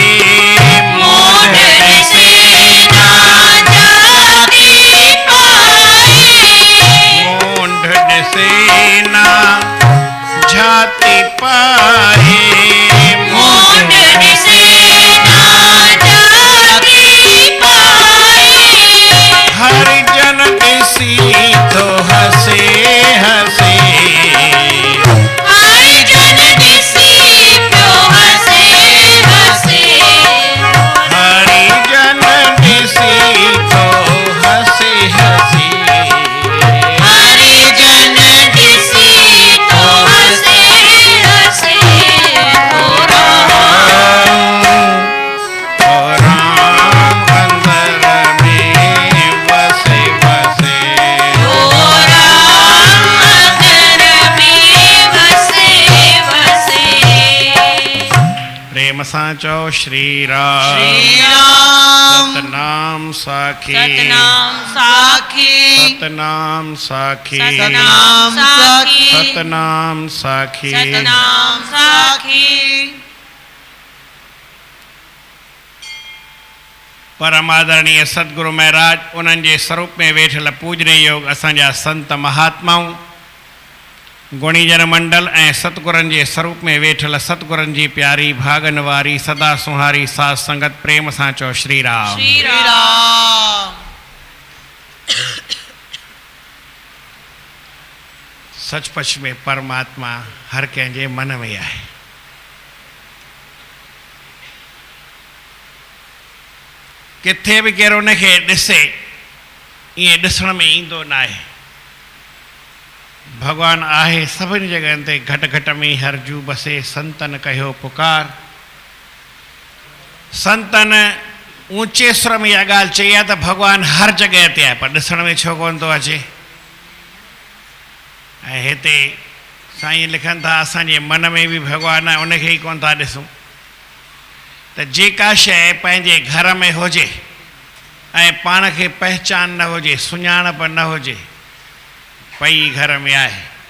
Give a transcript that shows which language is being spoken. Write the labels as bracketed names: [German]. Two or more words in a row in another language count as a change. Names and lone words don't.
[Sindhi] मूढ़ दिसेना जाति पाए। मूढ़ दिसेना जाति पाए मूढ़ दिसेना जाति पाए। हरिजन दिसी तो हसे हसे हरिजन दिसी तो हसे हसे। हरिजन दिसी तो हसे हसे हरिजन दिसी तो हसे हसे। तो राम अंदर में वसे वसे राम मंदिर में वसे वसे। प्रेम सां चओ श्री राम श्री राम सतनाम साखी सतनाम साखी सतनाम साखी सतनाम साखी सतनाम साखी सतनाम साखी। परम आदरणीय सतगुरु महाराज उन्हनि जे स्वरूप में वेठल पूजनीय योग असांजा संत महात्माऊं गुणीजन मंडल ऐं सतगुरनि जे स्वरूप में वेठल सतगुरनि जी प्यारी भागन वारी सदा सुहारी साध संगत प्रेम सां चओ श्री राम श्री राम सचपच में परमात्मा हर कंहिंजे मन में आहे। किथे बि केरु उनखे ॾिसे ईअं ॾिसण में ईंदो न आहे। भगवान आहे सभिनी जॻहियुनि ते घट घट में हरजू बसे संतन कयो पुकार। संतन ऊंचे स्वर में इहा ॻाल्हि चई आहे त भगवान हर जॻह ते आहे पर ॾिसण में छो कोन थो अचे। ऐं हिते साईं लिखनि था असांजे मन में बि भगवान आहे उनखे ई कोन था ॾिसूं। त जेका शइ पंहिंजे घर में हुजे ऐं पाण खे पहचान न हुजे सुञाणप न हुजे पई घर में आहे।